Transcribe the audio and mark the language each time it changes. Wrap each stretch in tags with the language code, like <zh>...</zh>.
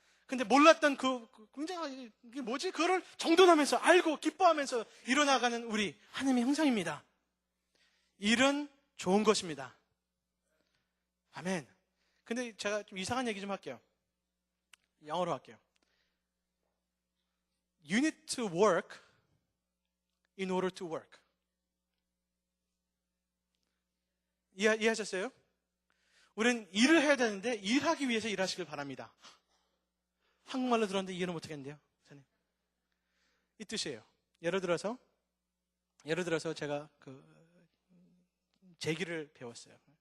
<ko>근데 몰랐던 굉장히 이게 뭐지? 그거를 정돈하면서 알고 기뻐하면서 일어나가는 우리 하나님의 형상입니다. 일은 좋은 것입니다. 아멘. 근데 제가 좀 이상한 얘기 좀 할게요. 영어로 할게요.</ko> <en>You need to work in order to work.</en> <ko>이해하셨어요? 우리는 일을 해야 되는데 일하기 위해서 일하시길 바랍니다. 한국말로 들었는데 이해는 못하겠는데요. 이 뜻이에요. 예를 들어서 제가 제기를 배웠어요.</ko>